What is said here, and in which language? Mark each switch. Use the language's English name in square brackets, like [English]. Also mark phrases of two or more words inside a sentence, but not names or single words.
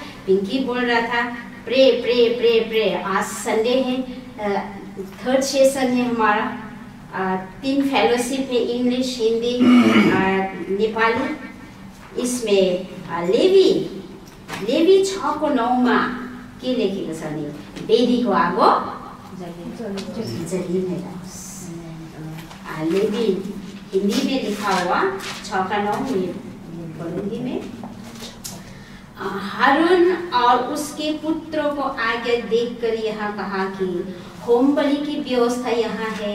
[Hindi] पिंकी बोल रहा था प्रे प्रे प्रे प्रे। आज संडे है, 3rd सेशन है हमारा। 3 फेलोशिप है, इंग्लिश, हिंदी, नेपाली। [Nepali] इसमें लेवी 6 को 9 मा के लेखेको छ नि, बेदीको आगो जलिने रहोस्। [Hindi] लेवी हिंदी में लिखा हुआ 6 का 9 में बोलूंगी मैं। हारून और उसके पुत्रों को आगे देखकर यहाँ कहा कि होम बलि की व्यवस्था यहाँ है।